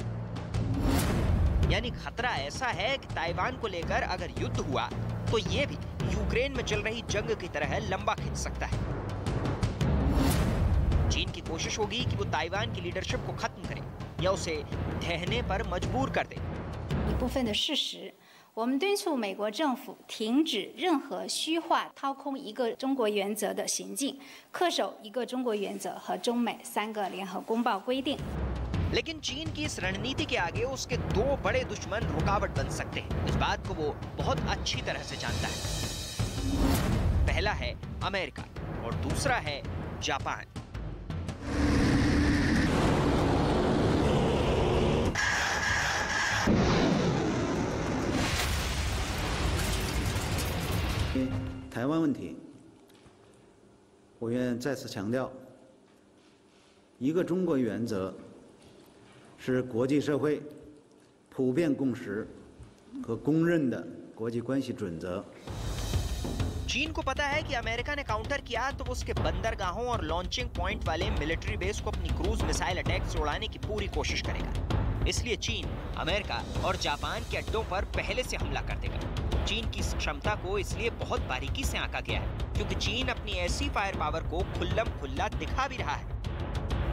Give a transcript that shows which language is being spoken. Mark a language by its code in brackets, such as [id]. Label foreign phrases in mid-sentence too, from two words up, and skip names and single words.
[hi] यानी खतरा ऐसा है कि ताइवान को लेकर अगर युद्ध हुआ तो ये भी यूक्रेन में चल रही जंग की तरह लंबा खिंच सकता है। चीन की कोशिश होगी कि वो ताइवान की लीडरशिप को खत्म करे या उसे ठहरने पर मजबूर कर दे। [zh] 一部分的事实，我们敦促美国政府停止任何虚化、掏空一个中国原则的行径，恪守一个中国原则和中美3个联合公报规定。 [hi] लेकिन चीन की इस रणनीति के आगे उसके दो बड़े दुश्मन रुकावट बन सकते हैं। इस बात को वो बहुत अच्छी तरह से जानता है। पहला है अमेरिका और दूसरा है जापान। [zh] 台湾问题，我愿再次强调，一个中国原则是国际社会普遍共识和公认的国际关系准则。 [hi] चीन को पता है कि अमेरिका ने काउंटर किया तो वो उसके बंदरगाहों और [en] launching point [hi] वाले [en] military base [hi] को अपनी [en] cruise missile attack [hi] से उड़ाने की पूरी कोशिश करेगा। इसलिए चीन अमेरिका और जापान के अड्डों पर पहले से हमला कर देगा। चीन की इस क्षमता को इसलिए बहुत बारीकी से आंका गया है क्योंकि चीन अपनी ऐसी [en] fire power [hi] को खुल्लम खुल्ला दिखा भी रहा है।